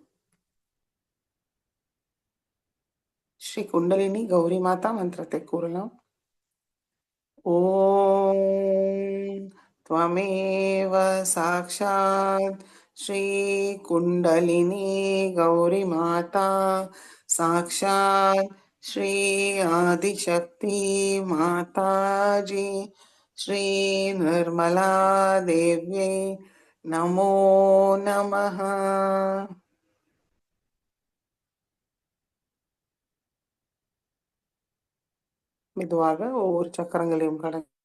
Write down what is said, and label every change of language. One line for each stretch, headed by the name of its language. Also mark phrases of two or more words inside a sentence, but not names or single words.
Tamil: ஸ்ரீ குண்டலினி கௌரி மாதா மந்திரத்தை கூறலாம்.
Sanskrit: ஓம் त्वमेव साक्षात् श्री कुंडलिनी गौरी माता साक्षात् श्री आदिशक्ति माताजी श्री निर्मला देव्यै नमो नमः.
Tamil: மெதுவாக ஒவ்வொரு சக்கரங்களையும் கடந்து